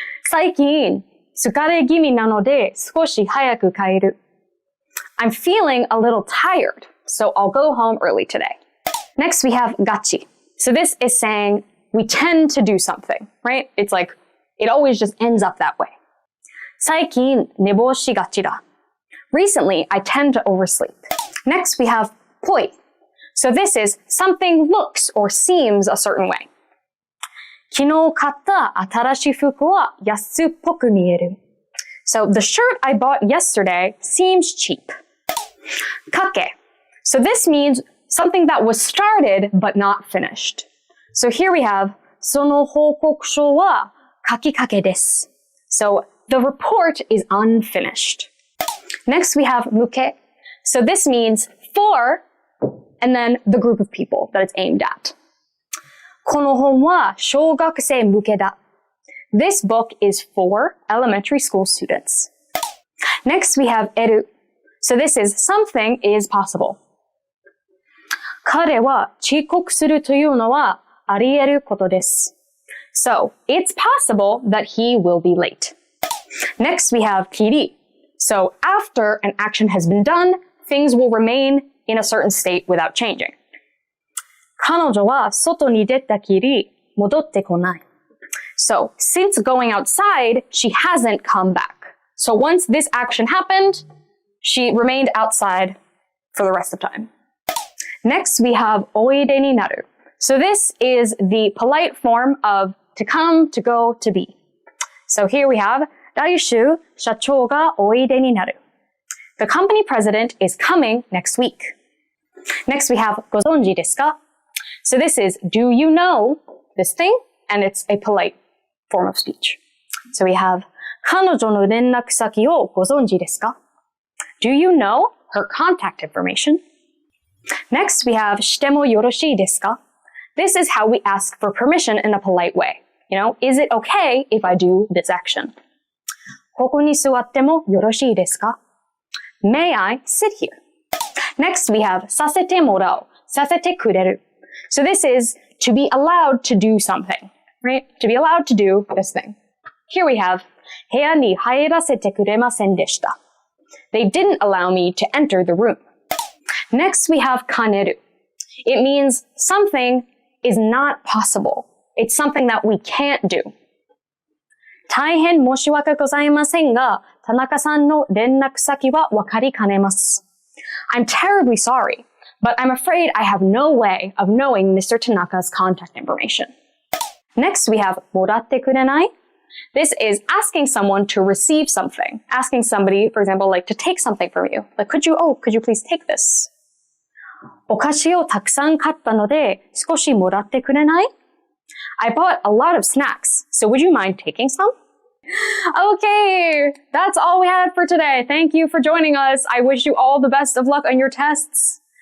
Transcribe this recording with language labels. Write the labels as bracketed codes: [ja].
[ja] 最近疲れ気味なので少し早く帰る. [en] I'm feeling a little tired, so I'll go home early today. Next, we have がち. So this is saying we tend to do something, right? It's like it always just ends up that way. [ja] 最近寝坊しがちだ. [en] Recently, I tend to oversleep. Next, we have ぽい. So this is something looks or seems a certain way. [ja] 昨日買った新しい服は安っぽく見える. [en] So the shirt I bought yesterday seems cheap. [ja] かけ. [en] So this means something that was started but not finished. So here we have [ja] その報告書は書きかけです. [en] So the report is unfinished. Next we have 向け. So this means for and then the group of people that it's aimed at. [ja] この本は小学生向けだ. [en] This book is for elementary school students. Next, we have 得る. So this is something is possible. [ja] 彼は遅刻するというのはあり得ることです. [en] So it's possible that he will be late. Next, we have きり. So after an action has been done, things will remain in a certain state without changing. [ja] 彼女は外に出たきり戻ってこない. [en] So, since going outside, she hasn't come back. So once this action happened, she remained outside for the rest of time. Next, we have おいでになる. So this is the polite form of to come, to go, to be. So here we have [ja] 来週社長がおいでになる. [en] The company president is coming next week. Next, we have ご存知ですか? So this is do you know this thing? And it's a polite form of speech. So we have [ja] 彼女の連絡先をご存知ですか? [en] Do you know her contact information? Next, we have してもよろしいですか? This is how we ask for permission in a polite way. You know, is it okay if I do this action? [ja] ここに座ってもよろしいですか? [en] May I sit here? Next, we have させてもらう, させてくれる. So this is to be allowed to do something, right? To be allowed to do this thing. Here we have [ja] 部屋に入らせてくれませんでした. [en] They didn't allow me to enter the room. Next, we have 兼ねる. It means something is not possible. It's something that we can't do. [ja] 大変申し訳ございませんが、田中さんの連絡先はわかりかねます. [en] I'm terribly sorry, but I'm afraid I have no way of knowing Mr. Tanaka's contact information. Next, we have もらってくれない? This is asking someone to receive something. Asking somebody, for example, like to take something from you. Like, could you please take this? [ja] お菓子をたくさん買ったので、少しもらってくれない? [en] I bought a lot of snacks, so would you mind taking some? Okay, that's all we had for today. Thank you for joining us. I wish you all the best of luck on your tests.